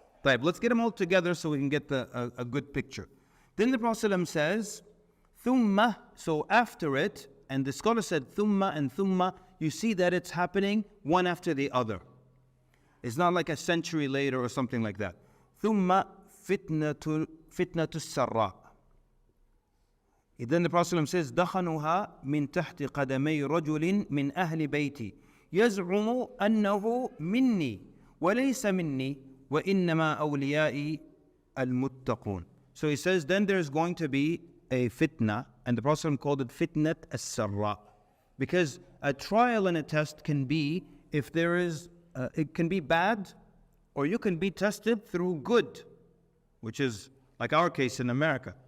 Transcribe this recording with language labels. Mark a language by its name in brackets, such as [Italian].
[English] Right, let's get them all together so we can get a good picture. Then the Prophet ﷺ says, thumma, so after it, and the scholar said thumma and thumma, you see that it's happening one after the other. It's not like a century later or something like that. [Arabic] Thumma fitnatu sarra. [English] Then the Prophet ﷺ says, [Arabic] دخنها من تحت قدمي رجل من أهل بيتي يزعم أنه مني وليس مني وَإِنَّمَا أَوْلِيَائِي الْمُتَّقُونَ. [English] So he says, then there's going to be a fitna, and the Prophet called it fitnat as-sarra. Because a trial and a test can be, if there is, it can be bad, or you can be tested through good, which is like our case in America.